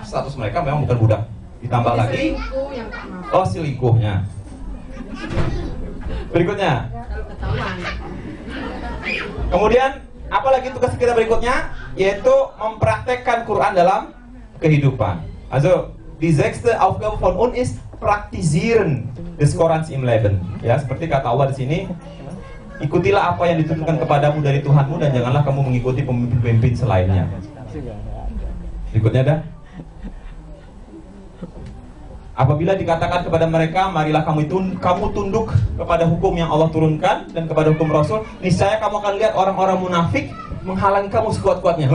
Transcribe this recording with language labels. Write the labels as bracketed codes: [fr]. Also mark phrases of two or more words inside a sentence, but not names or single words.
[id] Status mereka memang bukan budak. Ditambah Jadi lagi selingkuh yang tak mau. selingkuhnya. Berikutnya. Kalau ketahuan. Kemudian apalagi tugas kita berikutnya, yaitu mempraktekkan Quran dalam kehidupan. [de] Also, die sechste Aufgabe von uns ist praktisieren des Korans im Leben. [id] Ya, seperti kata Allah di sini, ikutilah apa yang ditunjukkan kepadamu dari Tuhanmu dan janganlah kamu mengikuti pemimpin-pemimpin selainnya. Berikutnya dah. Apabila dikatakan kepada mereka, marilah kamu tunduk kepada hukum yang Allah turunkan dan kepada hukum Rasul, niscaya kamu akan lihat orang-orang munafik menghalangi kamu sekuat-kuatnya.